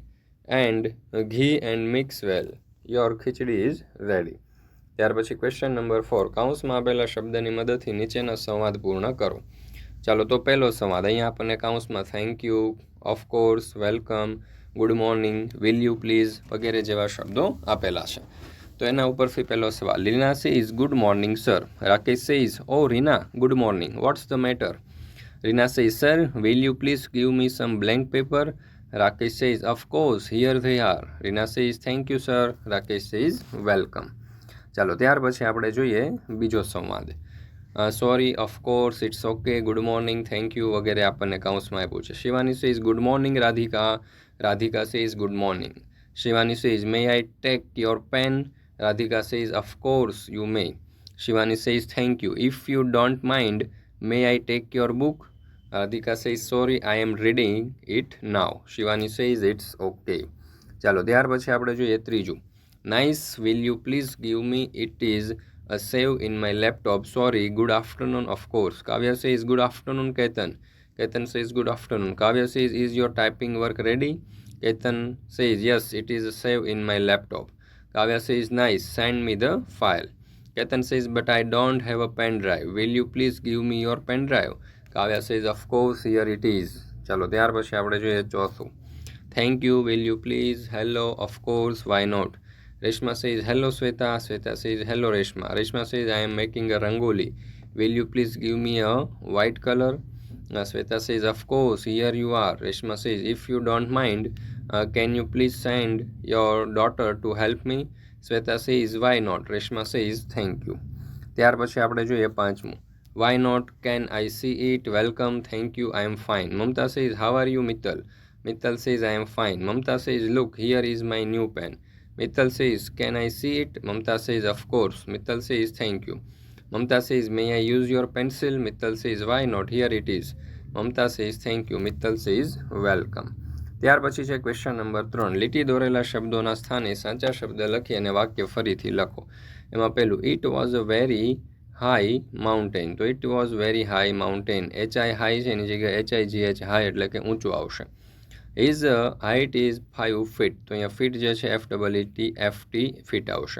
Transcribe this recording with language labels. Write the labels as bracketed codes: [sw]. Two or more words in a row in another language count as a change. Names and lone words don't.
[en] And ghee and mix well. Your khichdi is ready. [gu] ત્યાર પછી [en] question number [gu] 4. કૌંસમાં આપેલા શબ્દની મદદથી નીચેના સંવાદ પૂર્ણ કરો. ચાલો તો પહેલો સંવાદ અહીંયા આપણને કૌંસમાં [en] thank you, of course, welcome, good morning, will you please [gu] વગેરે જેવા શબ્દો આપેલા છે. તો એના ઉપરથી પહેલો સવાલ. [en] Rina says good morning sir. Rakesh says O Rina good morning, what's the matter? Rina says sir will you please give me some blank paper? Rakesh says, of course, here they are. Rina says, thank you, sir. Rakesh says, welcome. [gu] ચાલો ત્યાર પછી આપણે જોઈએ બીજો સંવાદ. [en] sorry, of course, it's okay, good morning, thank you [gu] વગેરે આપણને કૌંસમાં આપ્યું છે. [en] Shivani says good morning Radhika. Radhika says good morning. Shivani says may I take your pen? Radhika says of course you may. Shivani says thank you. If you don't mind may I take your book? Radhika says, sorry, I am reading it now. Shivani says, it's okay. [gu] ચાલો ત્યાર પછી આપણે જોઈએ ત્રીજું. [en] Nice, will you please give me? It is a save in my laptop. Sorry, good afternoon, of course. Kavya says, good afternoon, Ketan. Ketan says, good afternoon. Kavya says, is your typing work ready? Ketan says, yes, it is a save in my laptop. Kavya says, nice, send me the file. Ketan says, but I don't have a pen drive. Will you please give me your pen drive? Kavya says, of course, here it is. [gu] ચાલો ત્યાર પછી આપણે જોઈએ ચોથું. [en] Thank you, will you please? Hello, of course, why not? Reshma says, hello, Sweta. Sweta says, hello, Reshma. Reshma says, I am making a rangoli. Will you please give me a white color? Sweta says, of course, here you are. Reshma says, if you don't mind, can you please send your daughter to help me? Sweta says, why not? Reshma says, thank you. [gu] ત્યાર પછી આપણે જોઈએ પાંચમું. [en] Why not? Can I see it? Welcome. Thank you. I am fine. Mamta says, how are you, Mittal? Mittal says, I am fine. Mamta says, look, here is my new pen. Mittal says, can I see it? Mamta says, of course. Mittal says, thank you. Mamta says, may I use your pencil? Mittal says, why not? Here it is. Mamta says, thank you. Mittal says, welcome. [gu] ત્યાર પછી છે [en] question number [gu] 3. લીટી દોરેલા શબ્દોના સ્થાને સાચા શબ્દ લખી અને વાક્ય ફરીથી લખો. એમાં પહેલું, [en] it was a very high mountain. તો it was very high mountain. HI hi [gu] છે એની જગ્યાએ [en] HIGH high [gu] એટલે કે ઊંચું આવશે. [en] His height is 5 feet. [gu] તો અહીંયા ફીટ જે છે [en] FEET feet આવશે.